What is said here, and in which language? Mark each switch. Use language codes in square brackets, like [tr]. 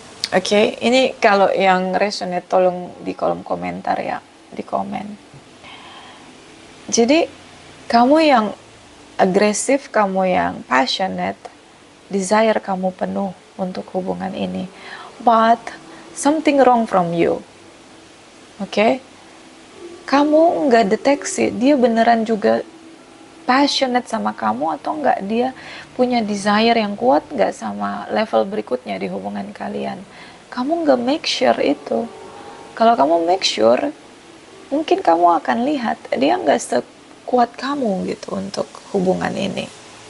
[id] Oke, ini kalau yang resonate tolong di kolom komentar ya, di komen. Jadi, kamu yang agresif, kamu yang passionate, desire kamu penuh untuk hubungan ini. [en] But, something wrong from you. Oke? [id] Kamu nggak deteksi, dia beneran juga passionate sama kamu atau nggak, dia punya desire yang kuat nggak sama level berikutnya di hubungan kalian. Kamu nggak make sure itu. Kalau kamu make sure, mungkin kamu akan lihat dia nggak sekuat kamu gitu untuk hubungan ini.